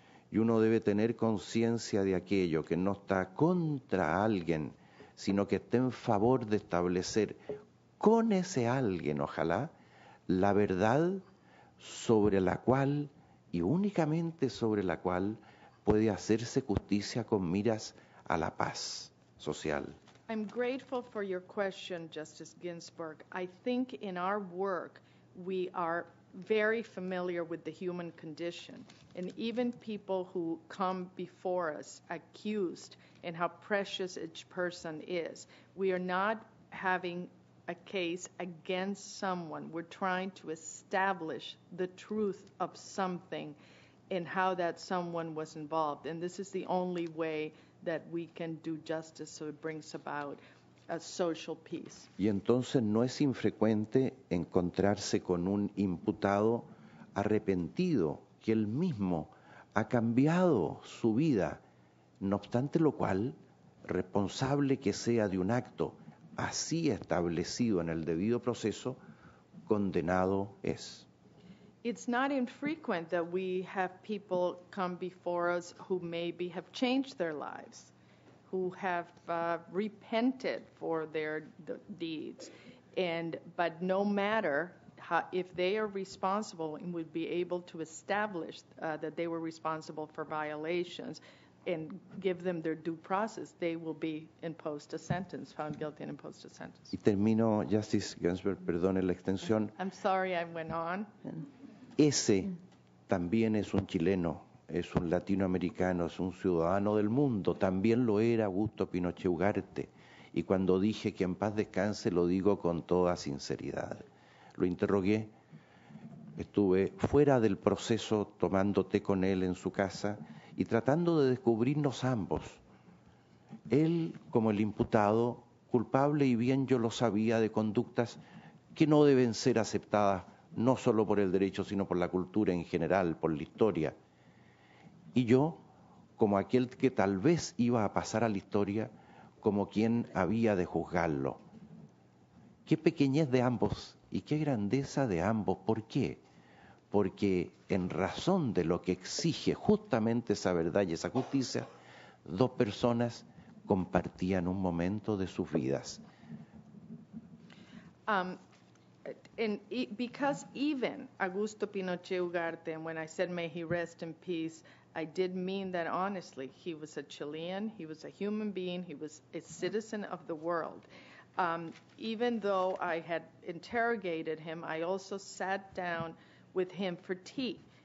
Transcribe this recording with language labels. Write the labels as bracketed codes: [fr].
[es] Y uno debe tener conciencia de aquello, que no está contra alguien, sino que está en favor de establecer con ese alguien, ojalá, la verdad sobre la cual y únicamente sobre la cual puede hacerse justicia con miras a la paz social. [en] I'm grateful for your question, Justice Ginsburg. I think in our work we are very familiar with the human condition, and even people who come before us accused and how precious each person is. We are not having a case against someone. We're trying to establish the truth of something and how that someone was involved. And this is the only way that we can do justice, so it brings about a social peace. [es] Y entonces no es infrecuente encontrarse con un imputado arrepentido, que él mismo ha cambiado su vida, no obstante lo cual, responsable que sea de un acto así establecido en el debido proceso, condenado es. [en] It's not infrequent that we have people come before us who maybe have changed their lives, who have repented for their deeds, but no matter how, if they are responsible and would be able to establish that they were responsible for violations and give them their due process, they will be imposed a sentence, found guilty and imposed a sentence. [es] Y termino, Justice Ginsburg, perdone la extensión. [en] I'm sorry I went on. [es] Ese también es un chileno, es un latinoamericano, es un ciudadano del mundo. También lo era Augusto Pinochet Ugarte. Y cuando dije que en paz descanse, lo digo con toda sinceridad. Lo interrogué Estuve fuera del proceso tomando té con él en su casa y tratando de descubrirnos ambos. Él como el imputado, culpable y bien yo lo sabía de conductas que no deben ser aceptadas no solo por el derecho, sino por la cultura en general, por la historia. Y yo, como aquel que tal vez iba a pasar a la historia, como quien había de juzgarlo. Qué pequeñez de ambos y qué grandeza de ambos. ¿Por qué? Porque en razón de lo que exige justamente esa verdad y esa justicia, dos personas compartían un momento de sus vidas. [en] Because even Augusto Pinochet Ugarte, and when I said may he rest in peace, I did mean that honestly. He was a Chilean, he was a human being, he was a citizen of the world. Even though I had interrogated him, I also sat down with him for tea.